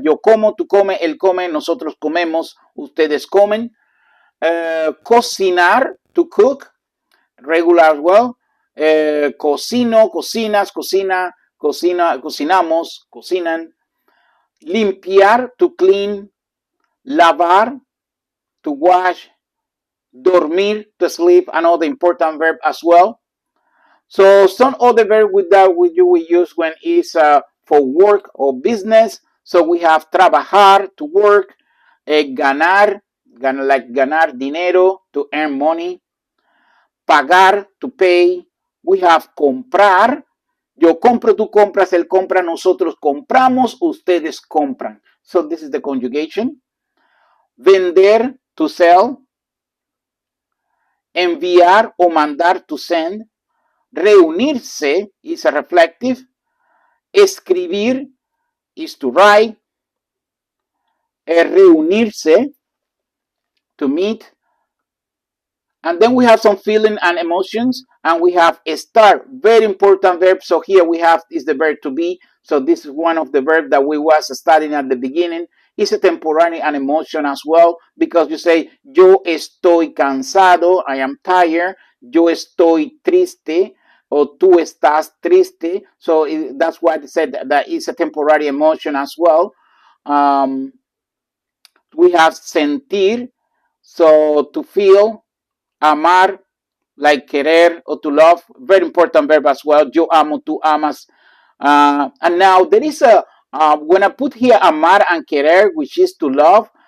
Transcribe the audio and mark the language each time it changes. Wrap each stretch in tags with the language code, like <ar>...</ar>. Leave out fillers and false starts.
<es>Yo como, tú comes, él come, nosotros comemos, ustedes comen.</es> <en>Cocinar, to cook, regular as well.</en> <es>Cocino, cocinas, cocina, cocinamos, cocinan.</es> <en>Limpiar, to clean. Lavar, to wash. Dormir, to sleep, another important verb as well. So some other verb that we use when it's for work or business. So we have trabajar, to work. Ganar, like</en> <es>ganar dinero,</es> <en>to earn money. Pagar, to pay. We have comprar.</en> <es>Yo compro, tú compras, él compra, nosotros compramos, ustedes compran.</es> <en>So this is the conjugation. Vender, to sell.</en> <es>Enviar o mandar,</es> <en>to send. Reunirse is a reflective. Escribir is to write. Reunirse, to meet. And then we have some feeling and emotions, and we have start, very important verb. So here we have is the verb to be. So this is one of the verbs that we was studying at the beginning. It's a temporary and emotion as well, because you say</en> <es>yo estoy cansado,</es> <en>I am tired.</en> <es>Yo estoy triste, or tú estás triste.</es> <en>So that's why they said that it's a temporary emotion as well. We have sentir, so to feel. Amar, like querer or to love, very important verb as well.</en> <es>Yo amo, tú amas.</es> <en>And now there is when I put here amar and querer, which is to love.</en>